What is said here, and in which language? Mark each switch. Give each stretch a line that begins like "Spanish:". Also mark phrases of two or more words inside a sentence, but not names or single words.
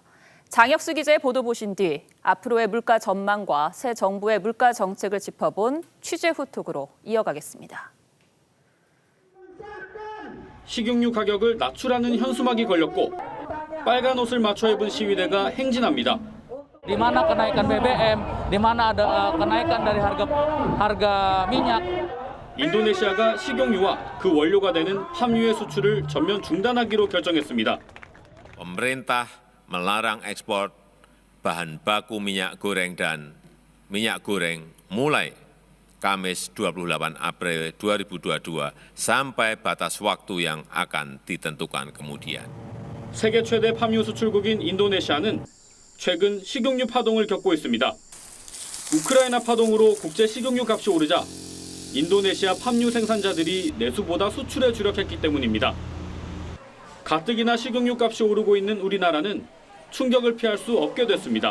Korean: 장혁수 기자의 보도 보신 뒤 앞으로의 물가 전망과 새 정부의 물가 정책을 짚어본 취재 후톡으로 이어가겠습니다. 식용유 가격을 낮추라는 현수막이 걸렸고 빨간 옷을 맞춰 입은 시위대가 행진합니다.
Indonesian: Di mana kenaikan BBM, di mana ada kenaikan dari harga minyak.
Korean: 인도네시아가 식용유와 그 원료가 되는 팜유의 수출을 전면 중단하기로 결정했습니다.
Indonesian: Pemerintah melarang ekspor bahan baku minyak goreng dan minyak goreng mulai Kamis 28 April 2022 sampai batas waktu yang akan ditentukan kemudian.
Korean: 세계 최대 팜유 수출국인 인도네시아는 최근 식용유 파동을 겪고 있습니다. 우크라이나 파동으로 국제 식용유 값이 오르자 인도네시아 팜유 생산자들이 내수보다 수출에 주력했기 때문입니다. 가뜩이나 식용유 값이 오르고 있는 우리나라는 충격을 피할 수 없게 됐습니다.